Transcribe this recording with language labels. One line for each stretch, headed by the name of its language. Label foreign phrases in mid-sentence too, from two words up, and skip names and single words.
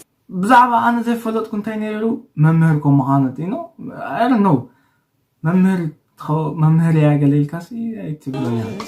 Tigrinya: ብዛዕባ ኣነ ዘይፈለጥኩ እንታይ ነይሩ? መምህር ከም ምዃኑ እቲ ነው።
English: I don't know።
Tigrinya: መምህር ትኸ-፣ መምህር እያ ገለ ኢልካ ሲ ኣይትብሎን እያ።